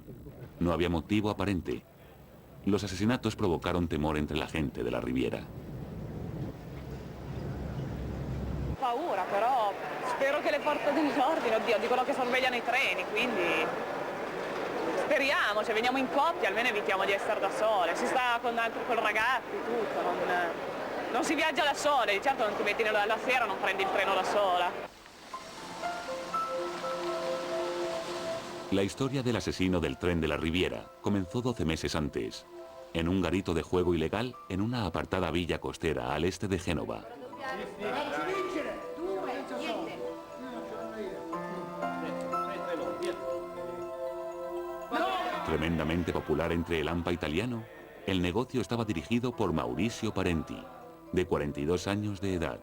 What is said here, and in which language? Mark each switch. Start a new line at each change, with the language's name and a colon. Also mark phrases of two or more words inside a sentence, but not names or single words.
Spanish: No había motivo aparente. Los asesinatos provocaron temor entre la gente de la Riviera.
Italian: Paura, però spero che le forze dell'ordine, oddio, dicono che sorvegliano i treni, quindi speriamo, se veniamo in coppia almeno evitiamo di essere da sole. Si sta con ragazzi, tutto, non si viaggia da sole, di certo non ti metti la sera, non prendi il treno da sola.
Spanish: La historia del asesino del tren de la Riviera comenzó 12 meses antes, en un garito de juego ilegal en una apartada villa costera al este de Génova. Tremendamente popular entre el AMPA italiano, el negocio estaba dirigido por Maurizio Parenti, de 42 años de edad.